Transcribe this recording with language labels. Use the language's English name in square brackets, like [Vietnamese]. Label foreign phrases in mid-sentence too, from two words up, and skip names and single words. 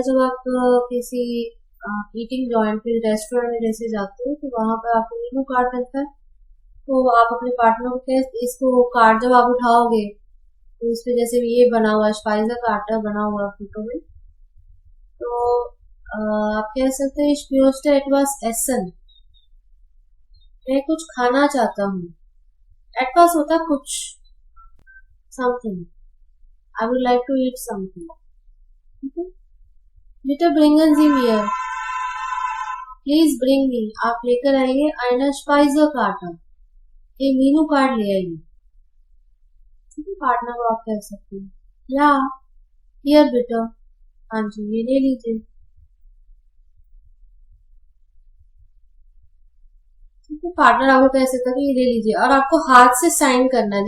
[Hindi] जब आप किसी [English] eating joint [Hindi] पे रेस्टोरेंट में जैसे जाते हो तो वहां पर आपको [English] menu card [Hindi] मिलता है। तो आप अपने पार्टनर को कह, इसको कार्ड जब आप उठाओगे तो उस पे जैसे ये बना हुआ [German] Speisekarte [Hindi] बना हुआ फोटो में, तो आप कह सकते हैं [German] ich möchte etwas essen, [Hindi] मैं कुछ खाना चाहता हूँ। etwas होता है कुछ, समथिंग, [English] I would like to eat something। [Hindi] ठीक है, [German] bitte bringen Sie mir, [English] please bring me, [Hindi] आप लेकर आइए [German] eine Speisekarte, [Hindi] ये [English] menu card [Hindi] ले आइए। ठीक है, पार्टनर को आप कह सकते हैं [German] Ja, hier bitte, [Hindi] हाँ जी ये ले लीजिए। ठीक है, पार्टनर आपको कह सकता है कि ये ले लीजिए, और आपको हाथ से साइन करना है।